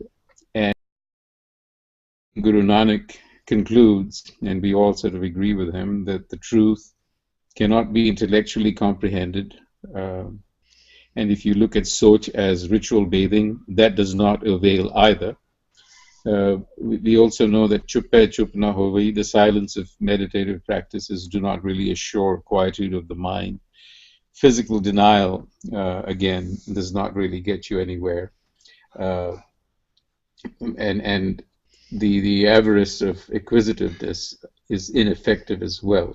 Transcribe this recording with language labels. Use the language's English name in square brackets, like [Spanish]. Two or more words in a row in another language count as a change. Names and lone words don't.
[English] And Guru Nanak concludes, and we all sort of agree with him, that the truth cannot be intellectually comprehended. And if you look at Soch as ritual bathing, that does not avail either. We also know that [Punjabi] ਚੁੱਪੈ ਚੁੱਪ ਨ ਹੋਵਈ, [English] the silence of meditative practices do not really assure quietude of the mind. Physical denial, again, does not really get you anywhere. And the avarice of acquisitiveness is ineffective as well.